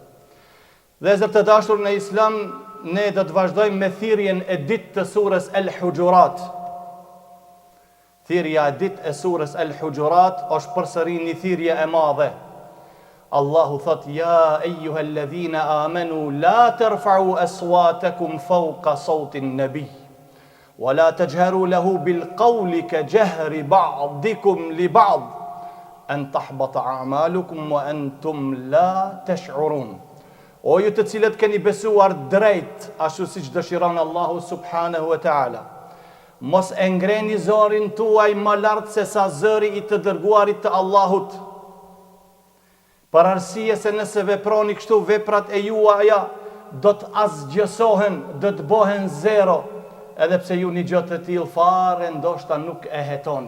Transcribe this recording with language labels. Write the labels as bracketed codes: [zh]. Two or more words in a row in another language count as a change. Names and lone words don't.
[sq] Vëllezër të dashur në Islam, ne do të vazhdojmë me thirrjen e ditë të surës El-Hujurat. Thirrja e ditë e surës El-Hujurat është përsëri një thirrje e madhe. Allahu thot: [ar] "يا أيها الذين آمنوا لا ترفعوا أصواتكم فوق صوت النبي ولا تجهروا له بالقول كجهر بعضكم لبعض أن تحبط أعمالكم وأنتم لا تشعرون." [sq] O ju të cilët keni besuar drejt, ashtu siç dëshiron Allahu [ar] سبحانه وتعالى, [sq] mos e ngreni zërin tuaj më lart se sa zëri i të dërguarit të Allahut. Për arsye se nëse veproni kështu, veprat e juaja do të asgjësohen, do të bëhen zero, edhe pse ju një gjë të tillë fare ndoshta nuk e hetoni.